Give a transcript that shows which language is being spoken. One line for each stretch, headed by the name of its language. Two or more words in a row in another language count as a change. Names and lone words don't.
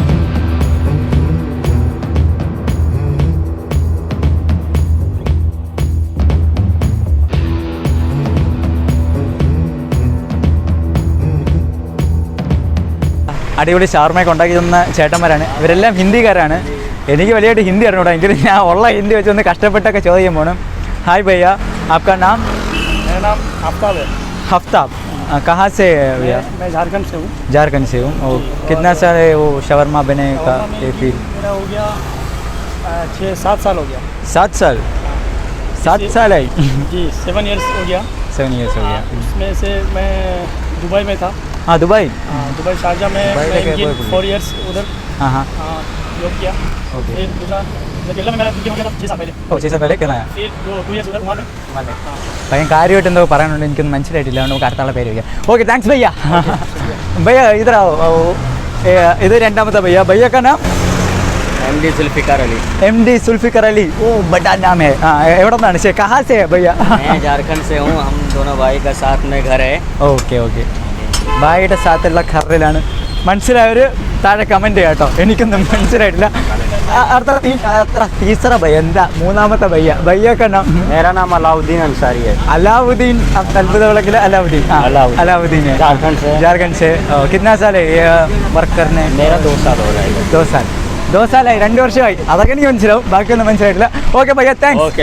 Malayalam: അടിപൊളി ഷവർമയൊക്കെ ഉണ്ടാക്കി തന്ന ചേട്ടന്മാരാണ്. ഇവരെല്ലാം ഹിന്ദിക്കാരാണ്. എനിക്ക് വലിയായിട്ട് ഹിന്ദി അറിഞ്ഞൂടാ, എങ്കിലും ഞാൻ ഉള്ള ഹിന്ദി വെച്ചൊന്ന് കഷ്ടപ്പെട്ടൊക്കെ ചോദിക്കാൻ പോകണം.
Hindi: हाय भैया, आपका नाम? मेरा नाम आफ्ताब है। आफ्ताब, कहाँ से भैया? मैं झारखंड से हूँ। झारखंड से हूँ। और कितना साल है वो शवरमा बने का ये फील? मेरा हो गया 6-7 साल हो गया। 7 साल? 7 साल है जी, 7 इयर्स हो गया। 7 ईयर्स हो गया। उसमें से मैं दुबई में था। हाँ दुबई। दुबई शारजा में मैं 4 इयर्स उधर हाँ हाँ जॉब किया। ओके। फिर दूसरा केरला में मेरा हो गया 6 साल पहले। ഓ 6 साल पहले केरला? फिर 2 इयर्स उधर वहाँ में।
Malayalam: ഭയ്യ കാര്യമായിട്ട് എന്തോ പറയാനുണ്ട്, എനിക്കൊന്നും മനസ്സിലായിട്ടില്ല, അതുകൊണ്ട് നമുക്ക് അടുത്തുള്ള പേര് വയ്ക്കാം. ഓക്കെ, താങ്ക്സ് ഭയ്യ. ഭയ്യ ഇതറാവോ, ഇത് രണ്ടാമത്തെ ഭയ്യ.
Hindi: भैया का नाम? MD जुल्फिकार अली। MD जुल्फिकार अली, ओ बड़ा नाम है. एवढा नाम है, कहाँ से है भैया? मैं झारखंड से हूँ। हम दोनों भाई का साथ में घर है।
Malayalam: ഓക്കെ ഓക്കെ, ഭായിയുടെ സാത്തുള്ള ഖറിലാണ്. മനസ്സിലായവർ താഴെ കമൻറ്റ് ചെയ്യാം കേട്ടോ, എനിക്കൊന്നും മനസ്സിലായിട്ടില്ല. അടുത്ത
Hindi: तीसरा भैया,
Malayalam: എന്താ മൂന്നാമത്തെ ഭയ്യ? ഭയ്യൊക്കെ
Hindi: मेरा नाम अलाउद्दीन अंसारी है। अलाउद्दीन,
Malayalam: അദ്ഭുത വിളക്കിലെ
Hindi: अलाउद्दीन. अलाउद्दीन है, झारखंड से। झारखंड से. कितना साल है ये वर्क करने? मेरा 2 साल हो रहा है।
Malayalam: 2 साल. 2 साലായി, 2 വർഷമായി. അതൊക്കെ എനിക്ക് മനസ്സിലാവും, ബാക്കിയൊന്നും മനസ്സിലായിട്ടില്ല. ഓക്കെ ഭയ്യ, താങ്ക്സ്.
Hindi: ओके।